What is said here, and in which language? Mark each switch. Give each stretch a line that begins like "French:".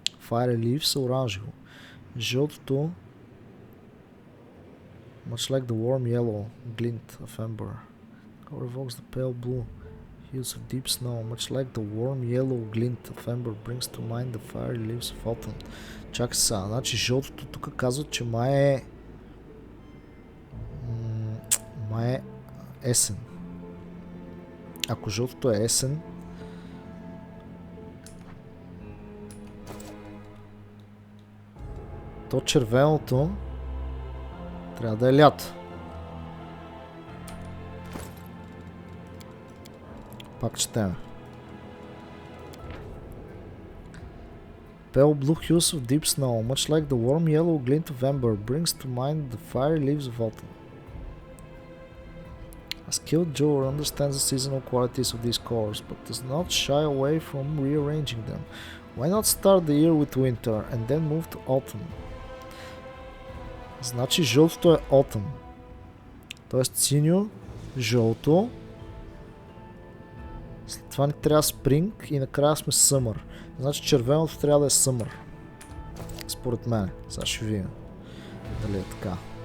English: Fiery leaves are
Bulgarian: оранжево. Жълтото
English: much like the warm yellow glint of ember. Color evokes the pale blue hues of deep snow. Much like the warm yellow glint of ember brings to mind the fiery leaves of autumn.
Bulgarian: Чакай сега, значи жълтото тук казва, че май е есен. Ако жълтото е есен, то червеното трябва да е лято. Пак четем.
English: Pale blue hues of deep snow, much like the warm yellow glint of ember, brings to mind the fiery leaves of autumn. A skilled jeweler understands the seasonal qualities of these colors, but does not shy away from rearranging them. Why not start the year with winter and then move to autumn?
Bulgarian: Значи жълтото е autumn. Тоест синьо, жълто. След това ни трябва spring и накрая сме summer. Значи червеното трябва да е summer. Според мен. Сега ще видим дали е така.